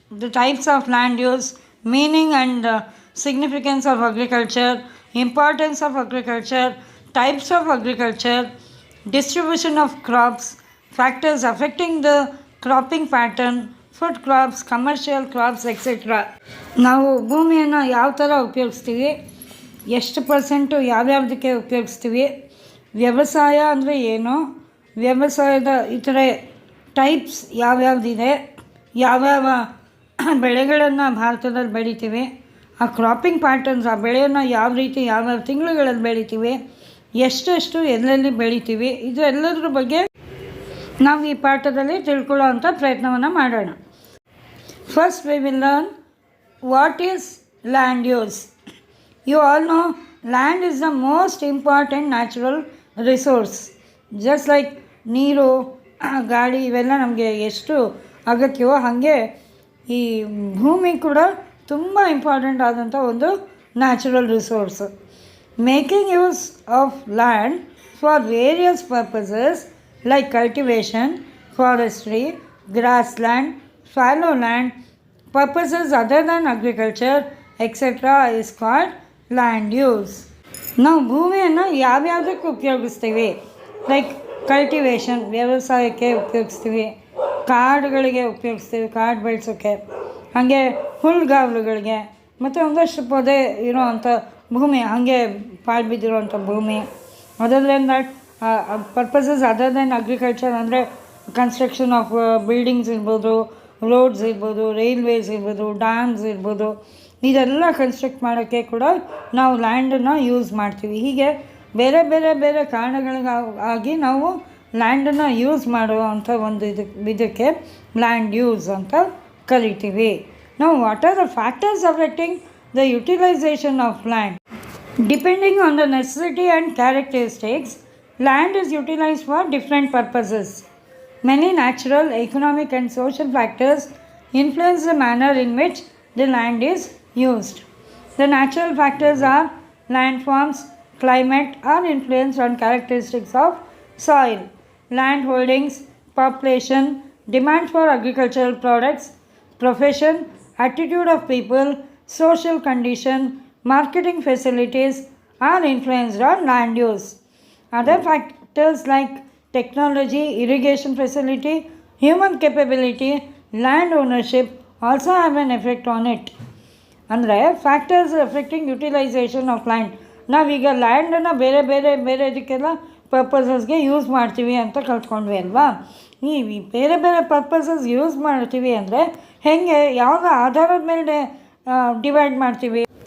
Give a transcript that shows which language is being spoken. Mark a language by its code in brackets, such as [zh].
[en] The types of land use, meaning and significance of agriculture, importance of agriculture, types of agriculture, distribution of crops, factors affecting the cropping pattern, food crops, commercial crops etcetera. [kn] ನಾವು ಭೂಮಿಯನ್ನು ಯಾವ ಥರ ಉಪಯೋಗಿಸ್ತೀವಿ, ಎಷ್ಟು percent ಯಾವ್ಯಾವುದಕ್ಕೆ ಉಪಯೋಗಿಸ್ತೀವಿ, ವ್ಯವಸಾಯ ಅಂದರೆ ಏನು, ವ್ಯವಸಾಯದ ಇತರೆ ಟೈಪ್ಸ್ ಯಾವ್ಯಾವುದಿದೆ, ಯಾವ್ಯಾವ ಬೆಳೆಗಳನ್ನು ಭಾರತದಲ್ಲಿ ಬೆಳಿತೀವಿ, ಆ ಕ್ರಾಪಿಂಗ್ ಪ್ಯಾಟರ್ನ್ಸ್, ಆ ಬೆಳೆಯನ್ನು ಯಾವ ರೀತಿ ಯಾವ್ಯಾವ ತಿಂಗಳುಗಳಲ್ಲಿ ಬೆಳಿತೀವಿ, ಎಷ್ಟೆಷ್ಟು ಎಲ್ಲೆಲ್ಲಿ ಬೆಳಿತೀವಿ, ಇದೆಲ್ಲದ್ರ ಬಗ್ಗೆ ನಾವು ಈ ಪಾಠದಲ್ಲಿ ತಿಳ್ಕೊಳ್ಳೋ ಅಂಥ ಪ್ರಯತ್ನವನ್ನು ಮಾಡೋಣ. [en] First we will learn what is land use. You all know land is the most important natural resource. Just like [kn] ನೀರು, ಗಾಳಿ ಇವೆಲ್ಲ ನಮಗೆ ಎಷ್ಟು ಅಗತ್ಯವೋ ಹಾಗೆ ಈ ಭೂಮಿ ಕೂಡ ತುಂಬ ಇಂಪಾರ್ಟೆಂಟ್ ಆದಂಥ ಒಂದು natural resource. [en] Making use of land for various purposes like cultivation, forestry, grassland, fallow land, purposes other than agriculture, etc. is called land use. [kn] ನಾವು ಭೂಮಿಯನ್ನು ಯಾವ್ಯಾವುದಕ್ಕೆ ಉಪಯೋಗಿಸ್ತೀವಿ, ಲೈಕ್ ಕಲ್ಟಿವೇಷನ್ ವ್ಯವಸಾಯಕ್ಕೆ ಉಪಯೋಗಿಸ್ತೀವಿ, ಕಾಡುಗಳಿಗೆ ಉಪಯೋಗಿಸ್ತೀವಿ, ಕಾಡು ಬೆಳೆಸೋಕ್ಕೆ, ಹಾಗೆ ಹುಲ್ಲುಗಾವಲುಗಳಿಗೆ, ಮತ್ತು ಒಂದಷ್ಟು ಪೊದೆ ಇರೋವಂಥ ಭೂಮಿ, ಹಾಗೆ ಪಾಳು ಬಿದ್ದಿರೋವಂಥ ಭೂಮಿ. [en] other than that purposes other than agriculture [kn] ಅಂದರೆ [en] construction of buildings [kn] ಇರ್ಬೋದು, ರೋಡ್ಸ್ ಇರ್ಬೋದು, ರೈಲ್ವೇಸ್ ಇರ್ಬೋದು, ಡ್ಯಾಮ್ಸ್ ಇರ್ಬೋದು, ಇದೆಲ್ಲ ಕನ್ಸ್ಟ್ರಕ್ಟ್ ಮಾಡೋಕ್ಕೆ ಕೂಡ ನಾವು ಲ್ಯಾಂಡನ್ನು ಯೂಸ್ ಮಾಡ್ತೀವಿ. ಹೀಗೆ ಬೇರೆ ಬೇರೆ ಬೇರೆ ಕಾರಣಗಳಿಗಾಗಿ ನಾವು ಲ್ಯಾಂಡನ್ನು ಯೂಸ್ ಮಾಡುವಂಥ ಒಂದು ಇದಕ್ಕೆ ಲ್ಯಾಂಡ್ ಯೂಸ್ ಅಂತ ಕರಿತೀವಿ. [en] ನಾವು what are the factors affecting the utilization of land? Depending on the necessity and characteristics, land is utilized for different purposes. Many natural, economic and social factors influence the manner in which the land is used. The natural factors are landforms, climate or influence on characteristics of soil, land holdings, population, demand for agricultural products, profession, attitude of people, social condition, marketing facilities are influenced on land use. Other factors like technology, irrigation facility, human capability, land ownership also have an effect on it. [kn] ಅಂದರೆ [en] Factors effecting utilization of land. [kn] ನಾವೀಗ ಲ್ಯಾಂಡನ್ನು ಬೇರೆ ಬೇರೆ ಬೇರೆ ಇದಕ್ಕೆಲ್ಲ ಪರ್ಪಸಸ್ಗೆ use ಮಾಡ್ತೀವಿ ಅಂತ ಕಲ್ತ್ಕೊಂಡ್ವಿ ಅಲ್ವಾ. ಈ ಬೇರೆ ಬೇರೆ ಪರ್ಪಸಸ್ ಯೂಸ್ ಮಾಡ್ತೀವಿ ಅಂದರೆ ಹೇಗೆ, ಯಾವ ಆಧಾರದ ಮೇಲೆ ಡಿವೈಡ್ ಮಾಡ್ತೀವಿ?